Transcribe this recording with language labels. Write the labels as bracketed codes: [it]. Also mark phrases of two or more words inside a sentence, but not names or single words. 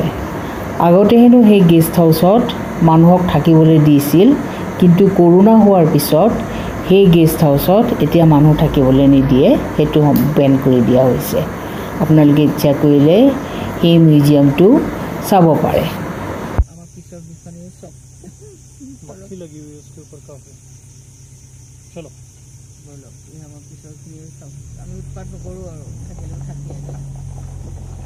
[as] আগতে হেনো সেই গেষ্ট হাউচত মানুহক থাকিবলৈ দিছিল, কিন্তু কৰোণা হোৱাৰ পিছত সেই গেষ্ট হাউচত এতিয়া মানুহ থাকিবলৈ নিদিয়ে, সেইটো বেন কৰি দিয়া হৈছে। আপোনালোকে ইচ্ছা কৰিলে সেই মিউজিয়ামটো চাব পাৰে। [hi] चलो बोलो ये हम पिछड़ की सब [as] আমি উৎপাত নকৰো আৰু থাকিলেও থাকি